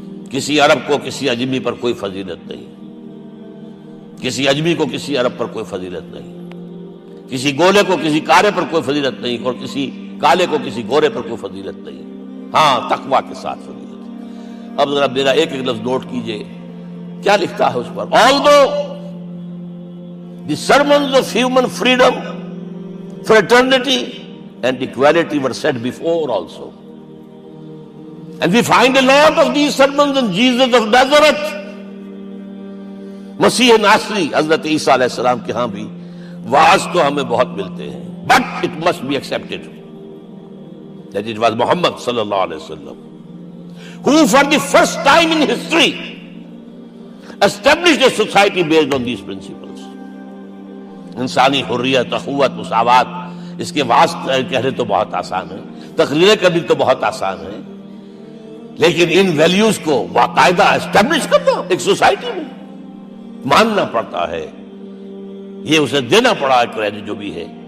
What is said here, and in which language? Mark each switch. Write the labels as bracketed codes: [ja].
[ur] کسی عرب کو کسی عجمی پر کوئی فضیلت نہیں, کسی عجمی کو کسی عرب پر کوئی فضیلت نہیں, کسی گولے کو کسی کالے پر کوئی فضیلت نہیں, اور کسی کالے کو کسی گورے پر کوئی فضیلت نہیں. ہاں, تقوی کے ساتھ فضیلت. اب ذرا میرا ایک ایک لفظ نوٹ کیجئے, کیا لکھتا ہے اس پر. [en] Although the sermons of human freedom, fraternity and equality were said before also, and we find a lot of these sermons in Jesus of Nazareth, [ur] مسیح ناصری حضرت عیسیٰ علیہ السلام کے ہاں بھی واعظ تو ہمیں بہت ملتے ہیں, [en] but it must be accepted that it was Muhammad صلی اللہ علیہ وسلم who for the first time in history established a society based on these principles. [ur] انسانی حریت, اخوت, مساوات, اس کے واعظ کہنے تو بہت آسان ہے, تقریریں کرنی تو بہت آسان ہے, لیکن ان ویلیوز کو باقاعدہ اسٹیبلش کرنا ایک سوسائٹی میں ماننا پڑتا ہے. یہ اسے دینا پڑا ہے کریڈٹ جو بھی ہے.